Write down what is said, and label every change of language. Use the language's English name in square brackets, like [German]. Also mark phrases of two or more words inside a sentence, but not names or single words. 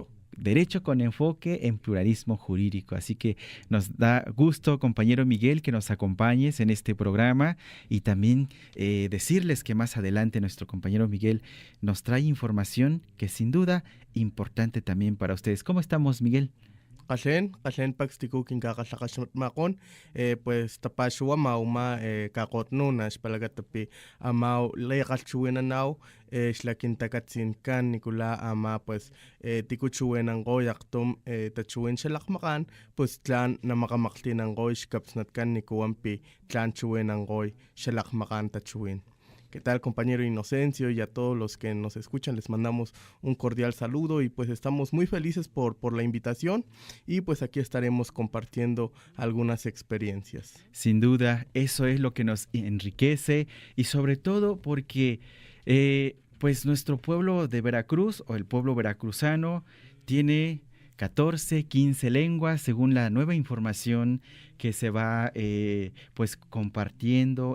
[Spanish] Derecho con enfoque en pluralismo jurídico. Así que nos da gusto, compañero Miguel, que nos acompañes en este programa, y también decirles que más adelante nuestro compañero Miguel nos trae información que sin duda importante también para ustedes. ¿Cómo estamos, Miguel? [Papantla Totonac] Qalen paxtiku kinkaqallaqaxmatmaqon, pues tapashua mauma kaqotnunax palagatapi amau leqalchuenanau, xlakintakatzinkan nikula ama pues tikuchuenanqoy aqtum tachuen xalaqmaqan, pues tlan namaqamaqtinanqoy xkapsnatkan nikuampi tlan chuenanqoy xalaqmaqan tachuen. [Spanish] ¿Qué tal, compañero Inocencio? Y a todos los que nos escuchan les mandamos un cordial saludo y pues estamos muy felices por la invitación y pues aquí estaremos compartiendo algunas experiencias. Sin duda, eso es lo que nos enriquece y sobre todo porque pues nuestro pueblo de Veracruz o el pueblo veracruzano tiene 14, 15 lenguas según la nueva información que se va pues compartiendo.